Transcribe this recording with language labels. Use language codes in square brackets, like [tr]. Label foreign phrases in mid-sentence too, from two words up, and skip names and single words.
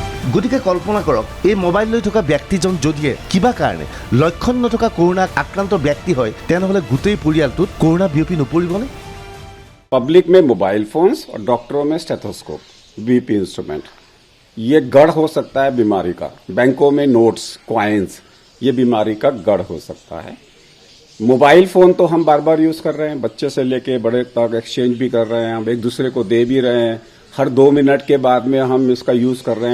[as] গতিকে কল্পনা কৰক এই মোবাইল লৈ থকা ব্যক্তিজন যদিয়ে কিবা কাৰণে লক্ষণ নথকা কৰোণা আক্ৰান্ত ব্যক্তি হয় তেনেহ'লে গোটেই পৰিয়ালটোত কৰোণা বিয়পি নপৰিবনে? [hi] पब्लिक में [en] mobile phones [hi] और डॉक्टरों में स्टेथोस्कोप, [en] BP instrument, [hi] ये गढ़ हो सकता है बीमारी का। बैंकों में [en] notes, coins, [hi] ये बीमारी का गढ़ हो सकता है। [en] mobile phone [hi] तो हम बार बार यूज कर रहे हैं, बच्चे से लेके बड़े तक एक्सचेंज भी कर रहे हैं, हम एक दूसरे को दे भी रहे हैं, हर 2 मिनट के बाद में हम इसका यूज कर रहे हैं।